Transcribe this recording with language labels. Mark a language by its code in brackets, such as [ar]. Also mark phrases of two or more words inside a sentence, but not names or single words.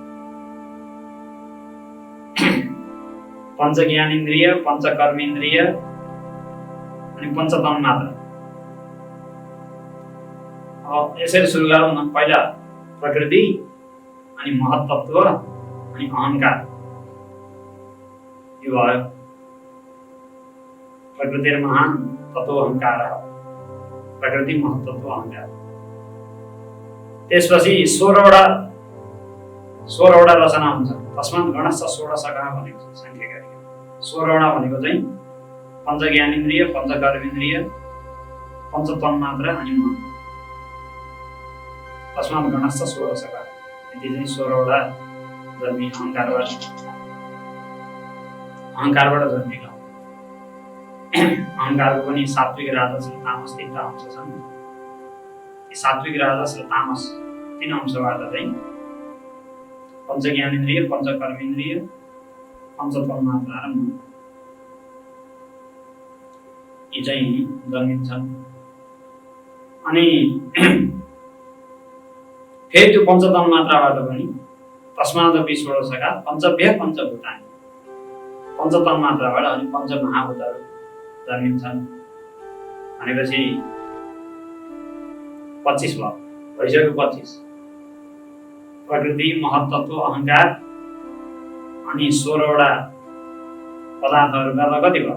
[ne] पञ्चज्ञानेन्द्रिय, पञ्चकर्मेन्द्रिय अनि पञ्चतन्मात्र। यसरी सुरु गरौँ न। पहिला प्रकृति, अनि महत्तत्व, अनि अहङ्कार। यो भयो [sa] प्रकृतिर्महान ततो अहङ्कारः, [ne] प्रकृति महत्तत्व अहङ्कार। त्यसपछि 16वटा रचना हुन्छ। [sa] तस्मात् गणश्च षोडशकः [ne] भनेको छ साङ्ख्यकारी। 16वटा भनेको चाहिँ पञ्चज्ञानेन्द्रिय, पञ्चकर्मेन्द्रिय, पञ्चतन्मात्र अनि मन। [sa] तस्मात् गणश्च षोडशकः, [ne] यति चाहिँ 16वटा जन्मी अहङ्कारबाट जन्मेका। अहङ्कारको पनि सात्विक, राजस र तामस 3टा अंश छन्। यी सात्विक, राजस र तामस 3 अंशबाट चाहिँ पञ्चज्ञानेन्द्रिय, पञ्चकर्मेन्द्रिय, पञ्चतन्मात्रा र मन यी चाहिँ जन्मिन्छन्। अनि फेरि त्यो पञ्चतन मात्राबाट पनि [sa] तस्मादपि षोडशका पञ्चभ्य पञ्चभूतानि [ne] पञ्चतन मात्राबाट अनि पञ्चमहाभूतहरू जन्मिन्छन् भनेपछि 25 भयो, भइसक्यो 25। प्रकृति, महत्त्व, अहङ्कार अनि 16वटा पदार्थहरू गर्दा कति भयो?